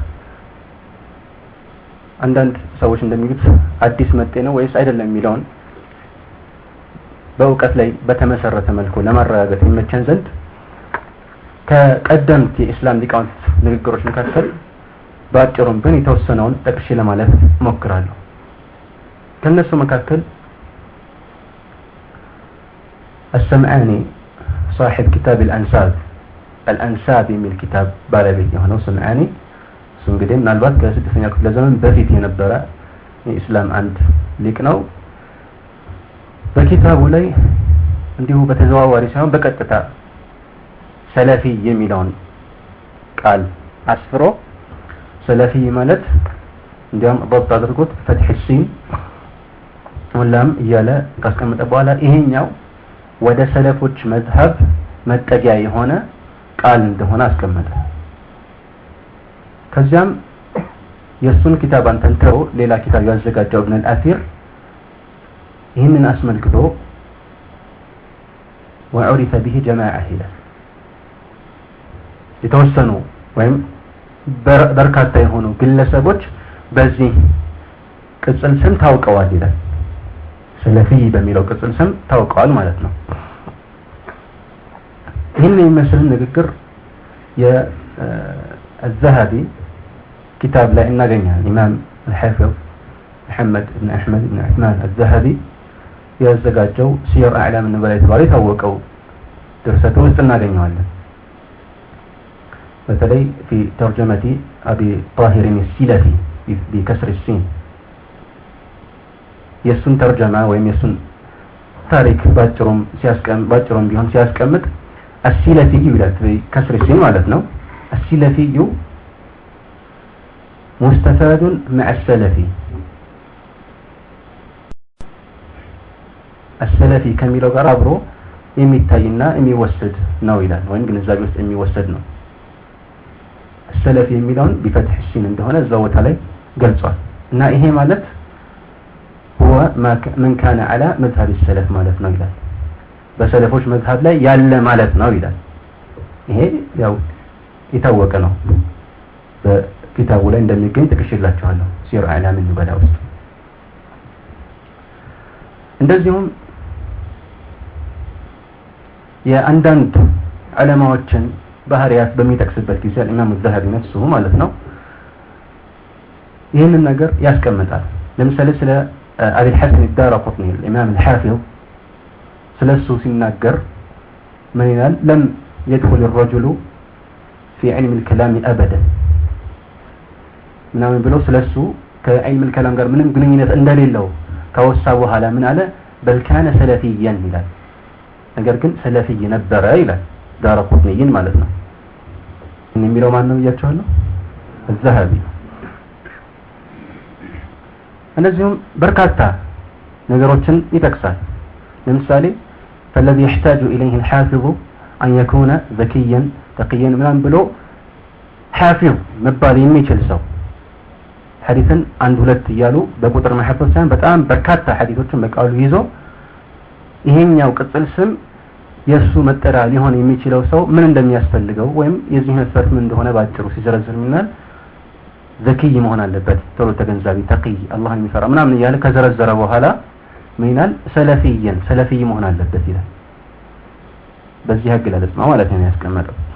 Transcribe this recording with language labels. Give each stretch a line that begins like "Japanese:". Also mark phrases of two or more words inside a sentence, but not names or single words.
Amharic: አንዳንድ ሰዎች እንደሚሉት አዲስ መጤ ነው ወይስ አይደለም የሚለውን በእውቀት ላይ በተመሰረተ መልኩ ለማረጋገጥ ይመቸን ዘንድ ከቀደምት የእስላም ሊቃውንት ንግግሮች መካከል ባጭሩም ግን የተወሰነውን ጠቅሼ ለማለት ሞክራለሁ። ከነሱ መካከል
Arabic: السمعاني صاحب كتاب الأنساب
Amharic: የሚል ኪታብ ባለቤት የሆነው ሰምዓኒ እንግዲህ ምናልባት ከ6ኛ ክፍለ ዘመን በፊት የነበረ የእስላም አንድ ሊቅ ነው። በኪታቡ ላይ እንዲሁ በተዘዋዋሪ ሳይሆን በቀጥታ ሰለፊ የሚለውን ቃል አስፍሮ ሰለፊ ማለት እንዲያም ضبط አድርጎት
Arabic: فتح السين
Amharic: ወላም እያለ ካስቀመጠ በኋላ ይሄኛው ወደ ሰለፎች መዝሀብ መጠጊያ የሆነ ቃል እንደሆነ አስቀመጠ። ከዚያም የሱን ኪታብ አንተንተው ሌላ ኪታብ ያዘጋጀው ኢብኑ አልአሲር ይህንን አስመልክቶ
Arabic: وعرف به جماعة
Amharic: ይላል። የተወሰኑ ወይም በርካታ የሆኑ ግለሰቦች በዚህ ቅጽል ስም ታውቀዋል ይላል። ሰለፊ በሚለው ቅጽል ስም ታውቀዋል ማለት ነው። ይህን የሚመስል ንግግር የዘሃቢ
Arabic: كتاب لا
Amharic: እናገኛለን። ኢማም الحافظ محمد بن أحمد بن عثمان الذهبي ያዘጋጀው ሲየር አዕላም النبلاء የተባለ ታወቀው ድርሰቱ ውስጥ እናገኘዋለን። በተለይ
Arabic: في ترجمة أبي طاهر السلفي بكسر السين
Amharic: የሱን ተርጀማ ወይም የሱን ታሪክ ባጭሩም ቢሆን ሲያስቀምጥ السلفي ይላል ከስር ሲል ማለት ነው السلفي
Arabic: مستفاد مع السلفي السلفي
Amharic: ከሚለው ጋር አብሮ የሚታይና የሚወሰድ ነው ይላል ወይም ግንዛቤ ውስጥ የሚወሰድ ነው السلفي የሚለውን
Arabic: بفتح السين
Amharic: እንደሆነ እዛው ቦታ ላይ ገልጿል እና ይሄ ማለት
Arabic: هو من كان على مذهب السلف
Amharic: ማለት ነው ይላል በሰለፎች መዝሐብ ላይ ያለ ማለት ነው ይላል ይሄ ያው የታወቀ ነው በኪታቡ ላይ እንደሚገኝ ተከሽላችኋለሁ ሲር አዕላም ኑበላ ውስጥ እንደዚሁም የአንዳንድ ዑለማዎችን ባህሪያት በሚጠቅስበት ጊዜ ኢማሙ ዘሀቢ ነፍሱሁ ማለት ነው ይህንን ነገር ያስቀምጣል ለምሳሌ ስለ አቢ الحسن الدارقطني
Arabic: الإمام الحافظ
Amharic: ስለሱ ሲናገር ምን ይላል
Arabic: لم يدخل الرجل في علم الكلام أبدا
Amharic: ምናምን ብሎ ስለሱ ከዕልም الكلام ጋር ምንም ግንኙነት እንደሌለው ከወሳ በኋላ ምን አለ
Arabic: بل كان سلفيا
Amharic: ይላል ነገር ግን ሰለፊይ ነበረ ይላል ዳረቁጥኒይን ማለት ነው የሚለው ማን ነው ያቻለው الذهبي እንደዚሁም በርካታ ነገሮችን ይጠቅሳል ለምሳሌ
Arabic: فالذي يحتاج إليه الحافظ أن يكون ذكيا تقيا
Amharic: ምናምን ብሎ حافظ መባል የሚችል ሰው ሐዲስን አንድ ሁለት ይያሉ በቁጥር መሐፈዝ ሳይሆን በጣም በርካታ ሐዲሶችን በቃሉ ይዞ ይሄኛው ቅጽል ስም የሱ መጠሪያ ሊሆን የሚችለው ሰው ምን እንደሚያስፈልገው ወይም የዚህ መስፈርት ምን እንደሆነ ባጭሩ ሲዘረዝር ምናል ዘኪይ መሆን አለበት ቶሎ ተገንዛቢ ተቂይ አላህን የሚፈራ ምናምን ይያለ ከዘረዘረ በኋላ ምን ይላል ሰለፊይ መሆን አለበት ይላል በዚህ አገላለጽ ነው ማለት ነው ያስቀመጠው